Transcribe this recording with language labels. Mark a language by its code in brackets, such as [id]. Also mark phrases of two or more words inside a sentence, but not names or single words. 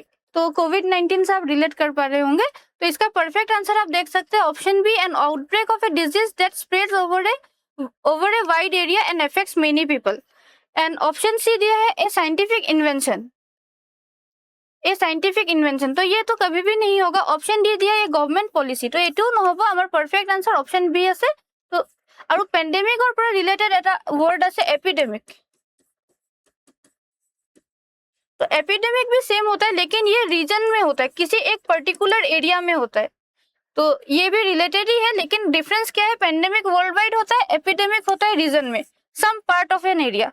[hi] तो कोविड-19 से आप रिलेट कर पा रहे होंगे। तो इसका [en] perfect answer [hi] आप देख सकते हैं [en] option B, an outbreak of a disease that spreads over a wide area and affects many people. and option C [hi] दिया है [en] a scientific invention, a scientific invention. [hi] तो ये तो कभी भी नहीं होगा। [en] option D [hi] दिया ये [en] government policy. [as] तो एटू নহব, আমার [en] perfect answer option B [as] আছে। তো আৰু পেন্ডেমিকৰ পৰা ৰিলেটেড এটা ৱৰ্ড আছে एपिडेमिक। [hi] तो एपिडेमिक भी सेम होता है, लेकिन ये रीजन में होता है, किसी एक [en] particular area [hi] में होता है। तो ये भी रिलेटेड ही है, लेकिन डिफरेंस क्या है, पेंडेमिक [en] world wide [hi] होता है, एपिडेमिक होता है रीजन में, [en] some part of an area.